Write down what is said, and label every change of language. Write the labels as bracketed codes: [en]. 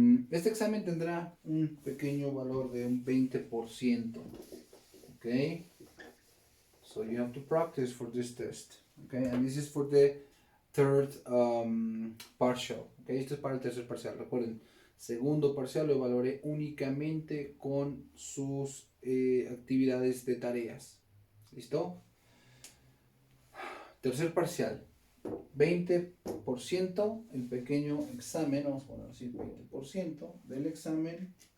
[es] Este examen tendrá un pequeño valor de un 20%. ¿Ok? [en] So you have to practice for this test. ¿Ok? And this is for the third partial. ¿Okay? [es] Esto es para el tercer parcial. Recuerden, segundo parcial lo evaluaré únicamente con sus actividades de tareas. ¿Listo? Tercer parcial. 20% el pequeño examen, vamos a poner así, 20% del examen.